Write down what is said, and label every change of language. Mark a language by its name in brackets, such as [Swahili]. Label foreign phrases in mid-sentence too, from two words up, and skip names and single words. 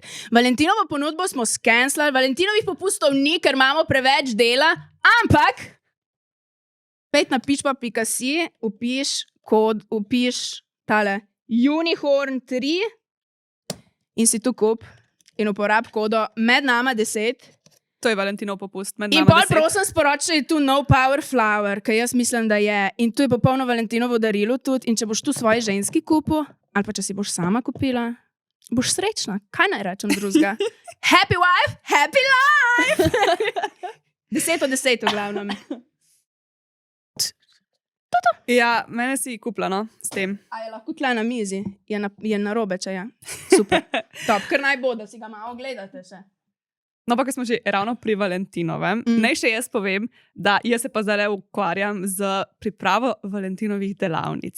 [Slovenian] Valentinovo ponudbo smo skenslali, Valentinovih popustov ni, ker imamo preveč dela, ampak pejt na pičpa.si, upiš tale Unicorn 3 in si tu kup in uporab kodo med nama 10. To je Valentinov popust. In pol prosim sporoči, je tu No Power Flower, ker jaz mislim, da je. In tu je popolno Valentinovo darilo tudi. In če boš tu svoji ženski kupil, ali pa če si boš sama kupila, boš srečna. Kaj naj rečem drugega? [English] Happy wife, happy life! [Slovenian] 10 od 10 v glavnem. Ja, mene si kupila, no, s tem. A je lahko tle na mizi? Je na robe, če je. Super. Top, ker naj bo, da si ga malo gledate še. No, pa ko smo že ravno pri Valentinovem, naj še jaz povem, da jaz se pa zdaj ukvarjam z pripravo Valentinovih delavnic.